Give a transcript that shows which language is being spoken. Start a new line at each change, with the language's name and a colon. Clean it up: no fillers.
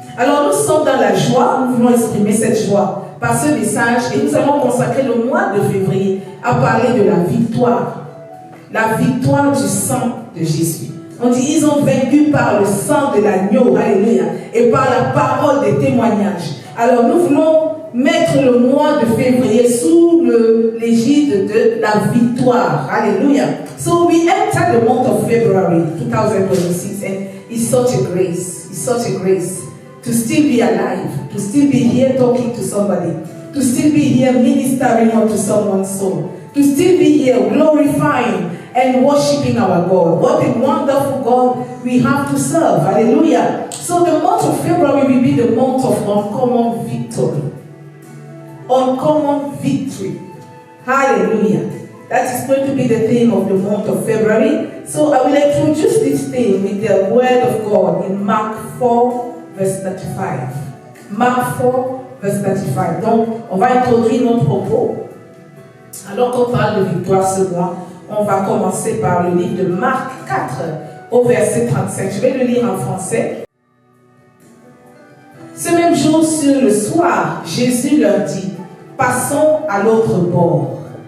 French: Alors nous sommes dans la joie, nous voulons exprimer cette joie par ce message et nous allons consacrer le mois de février à parler de la victoire du sang de Jésus. On dit, ils ont vaincu par le sang de l'agneau, alléluia, et par la parole des témoignages. Alors nous voulons mettre le mois de février sous l'égide de la victoire, alléluia.
English: So we enter the month of February 2026 and it's such a grace to still be alive, to still be here talking to somebody, to still be here ministering unto someone's soul, to still be here glorifying and worshiping our God. What a wonderful God we have to serve. Hallelujah. So the month of February will be the month of uncommon victory. Uncommon victory. Hallelujah. That is going to be the theme of the month of February. So I will introduce this theme with the word of God in Mark 4, verse 35. Mark 4, verse 35.
French: Donc, on va introduire notre propos. Alors qu'on parle de victoire ce mois, on va commencer par le livre de Marc 4, au verset 35. Je vais le lire en français. Ce même jour, sur le soir, Jésus leur dit, passons à l'autre bord.